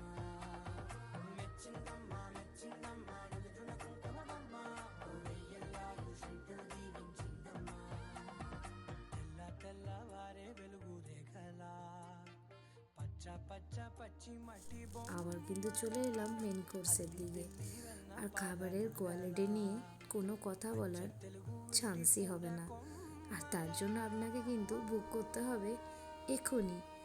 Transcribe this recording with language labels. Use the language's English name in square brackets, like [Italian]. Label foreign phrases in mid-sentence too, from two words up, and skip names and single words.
[Telugu] మెచ్చిందమ్మా మెచ్చిందమ్మా నుదుటిన కుంకుమమ్మా, వెయ్యల్లాగు శంకరు దీవించిందమ్మా. తెల్ల తెల్లవారే వెలుగు రేఖలా పచ్చ పచ్చ పచ్చి మట్టి బొమ్మ. [Bangla] আবার কিন্তু চলে এলাম মেন কোর্সের দিকে। আর খাবারের কোয়ালিটি নিয়ে কোনো কথা বলার চান্সই হবে না। আর তার জন্য আপনাকে কিন্তু বুক করতে হবে এখনই।